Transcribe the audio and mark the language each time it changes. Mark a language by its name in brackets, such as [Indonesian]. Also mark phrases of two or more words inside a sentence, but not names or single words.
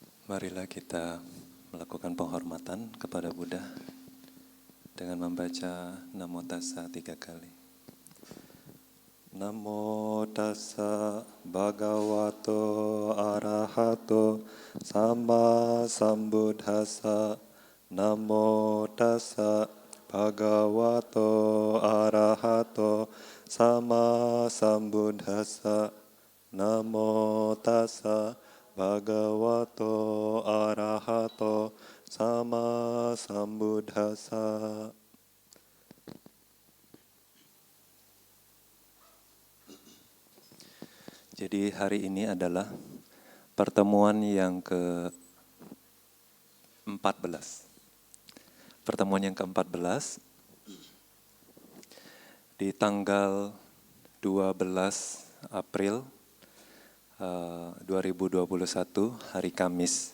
[Indonesian] Marilah kita melakukan penghormatan kepada Buddha dengan membaca Namo Tassa 3 kali. [Pali] Namo Tassa Bhagavato Arahato Sama Sambuddhassa. Namo Tassa Bhagavato Arahato Sama Sambuddhassa. Namo Tassa Bhagavato Arahato Sama Sambuddhassa. [Indonesian] Jadi hari ini adalah pertemuan yang ke-14. Pertemuan yang ke-14 di tanggal 12 April 2021 hari Kamis.